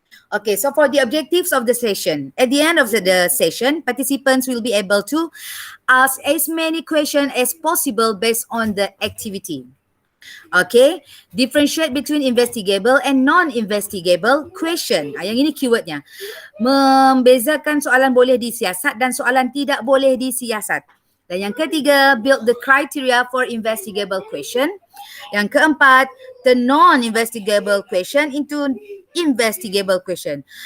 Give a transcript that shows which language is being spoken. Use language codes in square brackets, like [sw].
[en] Okay, so for the objectives of the session, at the end of the session, participants will be able to ask as many questions as possible based on the activity. Okay, differentiate between investigable and non-investigable question. [ms] Yang ini keywordnya. Membezakan soalan boleh disiasat dan soalan tidak boleh disiasat. Dan yang ketiga, [en] build the criteria for investigable question. [ms] Yang keempat, [en] the non-investigable question into investigable question.